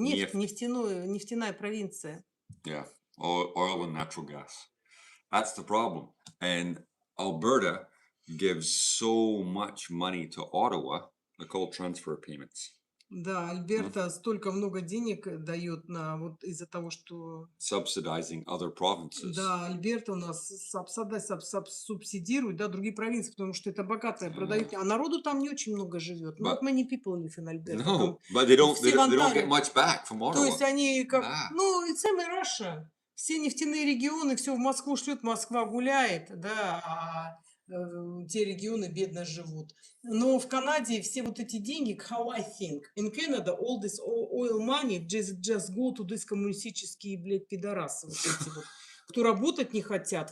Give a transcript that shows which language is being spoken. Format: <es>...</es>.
<ru>Нефть, нефтяная провинция.</ru> <en>Yeah, oil and natural gas. That's the problem. And Alberta gives so much money to Ottawa, they're called transfer payments.</en> <ru>Да, Альберта столько много денег дает на вот из-за того, что...</ru> <en>Subsidizing other provinces.</en> <ru>Да, Альберта у нас субсидирует, да, другие провинции, потому что это богатые продают, а народу там не очень много живет.</ru> <en>Not many people live in Alberta. No, but they don't get much back from Ottawa.</en> <ru>То есть они как... Да. Ну,</ru> <en>it's in Russia.</en> <ru>Все нефтяные регионы, все в Москву шлют, Москва гуляет, да, те регионы бедно живут. Но в Канаде все вот эти деньги,</ru> <en>how I think, in Canada all this oil money just go to these</en> <ru>коммунистические, блядь, пидорасы вот эти вот, кто работать не хотят.</ru>